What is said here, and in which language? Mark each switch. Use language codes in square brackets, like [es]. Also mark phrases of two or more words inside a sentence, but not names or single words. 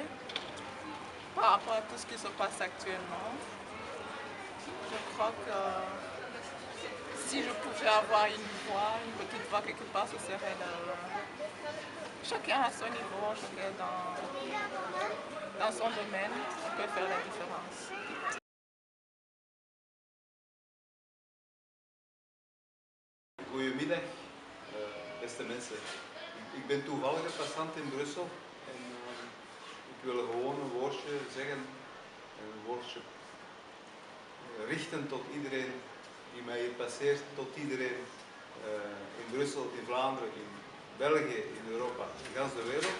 [fr] Par rapport à tout ce qui se passe actuellement, je crois que si je pouvais avoir une petite voix quelque part, ce serait chacun à son niveau, chacun dans son domaine, on peut faire la différence. [nl] Goedemiddag, beste mensen. Ik ben toevallige passant in Brussel en ik wil gewoon een woordje zeggen, een woordje richten tot iedereen die mij hier passeert, tot iedereen in Brussel, in Vlaanderen, in België, in Europa, in de hele wereld.